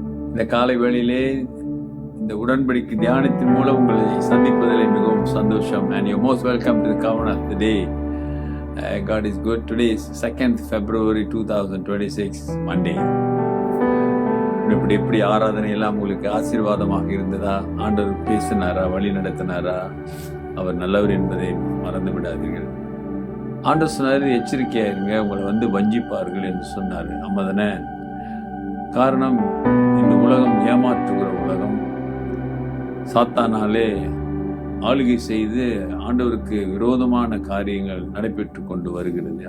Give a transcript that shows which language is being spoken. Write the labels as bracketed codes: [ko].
[ta] இந்த காலை வேளையிலே இந்த உடன்படிக்கை தியானத்தின் மூலம் உங்களை சந்திப்பதில் மிகவும் சந்தோஷம். [en] And you're most welcome to the covenant of the day. God is good. Today is 2nd February 2026, Monday. [ta] எப்படி ஆராதனை எல்லாம் உங்களுக்கு ஆசீர்வாதமாக இருந்ததா? ஆண்டவர் பேசினாரா? வழி நடத்தினாரா? அவர் நல்லவர் என்பதை மறந்து விடாதீர்கள். ஆண்டவர் சொன்னார், எச்சரிக்கையா இருங்க, உங்களை வஞ்சிப்பார்கள் என்று சொன்னார். நம்ம தானே காரணம். இந்த உலகம் ஏமாற்றுகிற உலகம், சாத்தானாலே ஆளுகை செய்து ஆண்டவருக்கு விரோதமான காரியங்கள் நடைபெற்று கொண்டு வருகிறது.